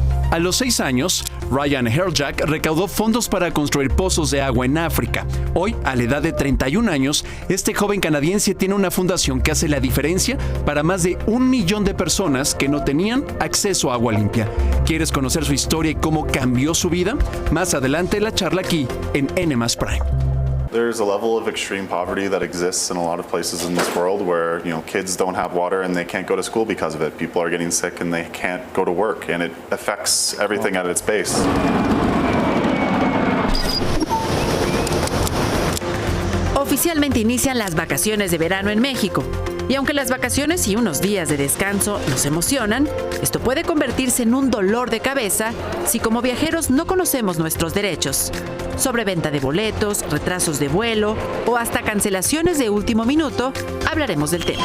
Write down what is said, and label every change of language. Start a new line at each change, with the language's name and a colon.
Spanish: A los 6 años, Ryan Herjack recaudó fondos para construir pozos de agua en África. Hoy, a la edad de 31 años, este joven canadiense tiene una fundación que hace la diferencia para más de 1 millón de personas que no tenían acceso a agua limpia. ¿Quieres conocer su historia y cómo cambió su vida? Más adelante la charla aquí en N+ Prime.
English: There's a level of extreme poverty that exists in a lot of places in this world where, kids don't have water and they can't go to school because of it. People are getting sick and they can't go to work, and it affects everything at its base.
Spanish: Oficialmente inician las vacaciones de verano en México. Y aunque las vacaciones y unos días de descanso nos emocionan, esto puede convertirse en un dolor de cabeza si como viajeros no conocemos nuestros derechos. Sobreventa de boletos, retrasos de vuelo o hasta cancelaciones de último minuto, hablaremos del tema.